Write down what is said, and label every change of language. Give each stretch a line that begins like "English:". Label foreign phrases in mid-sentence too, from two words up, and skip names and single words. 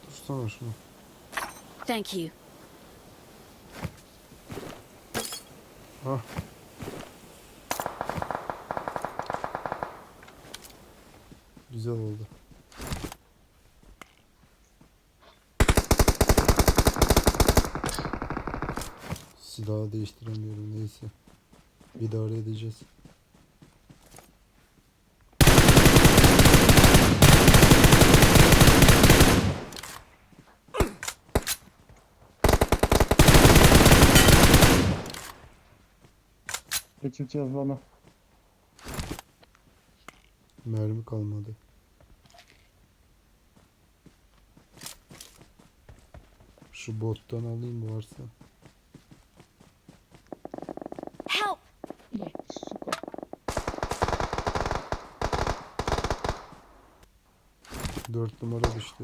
Turkish: vursana şunu.
English: Thank you. Hah.
Turkish: Güzel oldu. Silahı değiştiremiyorum, neyse. İdare edeceğiz.
Russian: Летит тебе зона.
Turkish: Mermi kalmadı. Şu bottan alayım varsa.
English: Help!
Russian: Да, сука.
Turkish: Dört numara düştü.